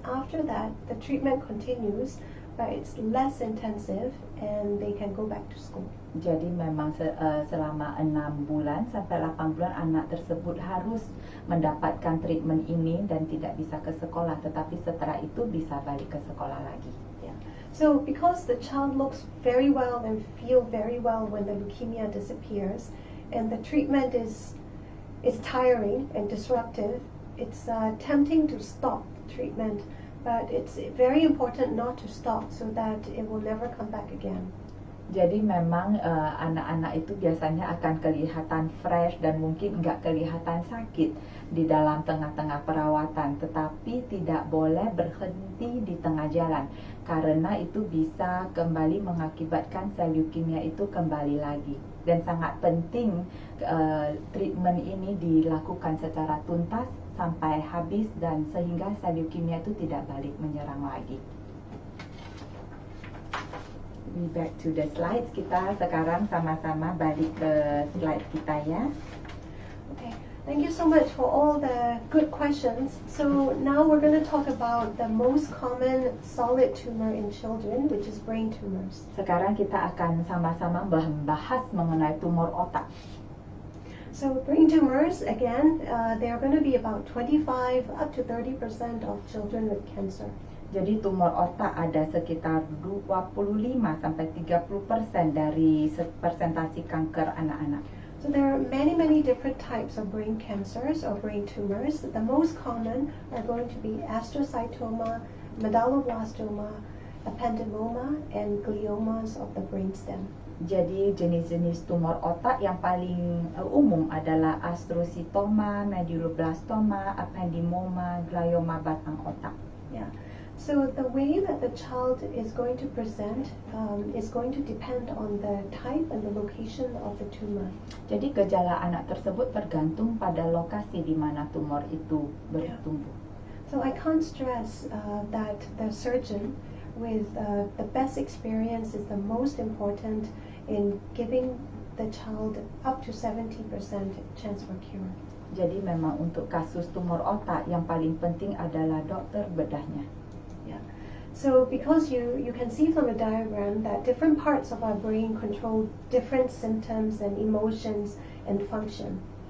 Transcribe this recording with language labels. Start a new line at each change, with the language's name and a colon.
English: After that, the treatment continues, but it's less intensive and they can go back to school.
Indonesian: Jadi memang selama 6 bulan sampai 8 bulan anak tersebut harus mendapatkan treatment ini dan tidak bisa ke sekolah, tetapi setelah itu bisa balik ke sekolah lagi.
English: Yeah. So because the child looks very well and feel very well when the leukemia disappears, and the treatment is tiring and disruptive, it's tempting to stop treatment, but it's very important not to stop so that it will never come back again.
Indonesian: Jadi memang anak-anak itu biasanya akan kelihatan fresh dan mungkin nggak kelihatan sakit di dalam tengah-tengah perawatan, tetapi tidak boleh berhenti di tengah jalan karena itu bisa kembali mengakibatkan sel leukemia itu kembali lagi. Dan sangat penting treatment ini dilakukan secara tuntas sampai habis dan sehingga sel leukemia itu tidak balik menyerang lagi.
English: We back to the slides.
Indonesian: Kita sekarang sama-sama balik ke slide kita ya.
English: Okay, thank you so much for all the good questions. So now we're going to talk about the most common solid tumor in children, which is brain tumors.
Indonesian: Sekarang kita akan sama-sama membahas mengenai tumor otak.
English: So brain tumors, again, they are going to be about 25 up to 30% of children with cancer.
Indonesian: Jadi tumor otak ada sekitar 25 sampai 30% dari persentase kanker anak-anak.
English: So there are many different types of brain cancers or brain tumors. The most common are going to be astrocytoma, medulloblastoma, ependymoma, and gliomas of the brainstem.
Indonesian: Jadi jenis-jenis tumor otak yang paling umum adalah astrocytoma, medulloblastoma, ependymoma, glioma batang otak.
English: Yeah. So the way that the child is going to present is going to depend on the type and the location of the tumor.
Indonesian: Jadi gejala anak tersebut tergantung pada lokasi di mana tumor itu bertumbuh.
English: So I can't stress that the surgeon with the best experience is the most important in giving the child up to 70% chance for cure.
Indonesian: Jadi memang untuk kasus tumor otak yang paling penting adalah dokter bedahnya.
English: Yeah. So because you can see from the diagram that different parts of our brain control different symptoms and emotions and function.